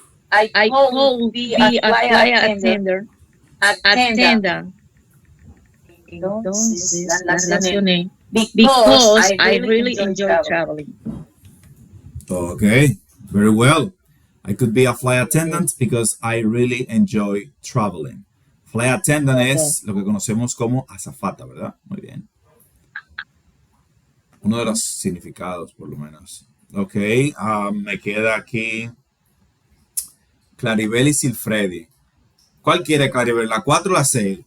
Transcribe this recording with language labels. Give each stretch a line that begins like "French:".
English: I called be a flight attendant.
Spanish: Entonces, las relaciones.
English: Because I really enjoy traveling. Okay, very well. I could be a flight attendant because I really enjoy traveling.
Spanish: Flight attendant es lo que conocemos como azafata, ¿verdad? Muy bien. Uno de los significados, por lo menos. Ok, me queda aquí Claribel y Silfredi. ¿Cuál quiere Claribel? ¿La 4 o la 6?